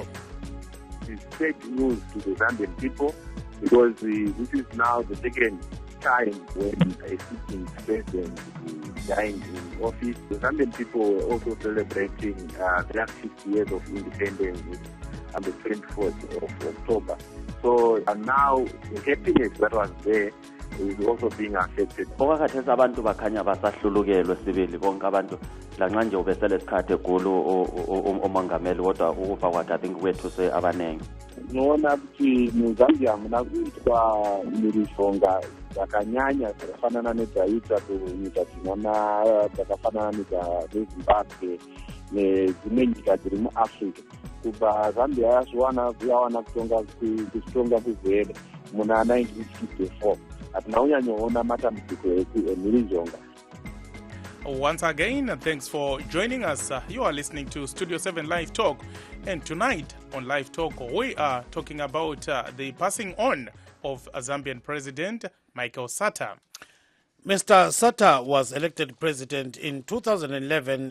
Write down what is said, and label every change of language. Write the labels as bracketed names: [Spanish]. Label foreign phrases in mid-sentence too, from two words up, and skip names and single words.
[English] It's fake news to the Zambian people because this is now the second time when a sitting president dying in office. The Zambian people were also celebrating the last 50 years of independence on the 24th of October. So and now the happiness that was there is also being affected. [North Ndebele] Okakhathesi abantu bakhanya basahlulukelwe sibili bonke abantu lanxa nje ubesele isikhathi egulu umongameli kodwa ukufa kwakhe [English] I think [North Ndebele] kwethuse abanengi. [Shona] Nona kuti muZambia muna kuitwa mirishonga yakanyanya dzakafanana nedzaita kunyika dzinona dzakafanana nedzaZimbabwe nedzimwe nyika dziri muAfrica. Kubva Zambia yawana kutonga kuzere muna 1954. Hatina kunyanyoona matambudziko emhirizhonga. [English] Once again, thanks for joining us. You are listening to Studio 7 Live Talk. And tonight on Live Talk, we are talking about the passing on of Zambian President Michael Sata. Mr. Sata was elected president in 2011.